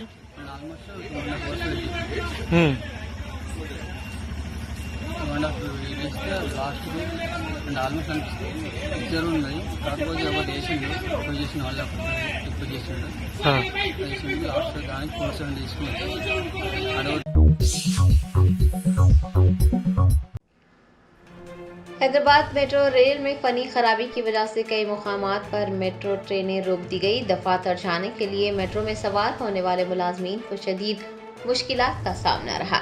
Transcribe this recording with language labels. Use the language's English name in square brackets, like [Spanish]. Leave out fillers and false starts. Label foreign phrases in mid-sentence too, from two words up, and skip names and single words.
[Telugu] ఆల్మోస్ట్ 2.5 లాస్ట్ ఆల్మోస్ట్ అనిపిస్తుంది పిక్చర్ ఉన్నది. కాకపోతే ఒకటి వేసిండు, ఇప్పుడు చేసిన వాళ్ళు ఇప్పుడు చేసిండు వేసిండు లాస్ట్ దానికి 470 తీసుకున్నాడు. [Urdu] حیدرآباد میٹرو ریل میں فنی خرابی کی وجہ سے کئی مقامات پر میٹرو ٹرینیں روک دی گئی۔ دفاتر جانے کے لیے میٹرو میں سوار ہونے والے ملازمین کو شدید مشکلات کا سامنا رہا۔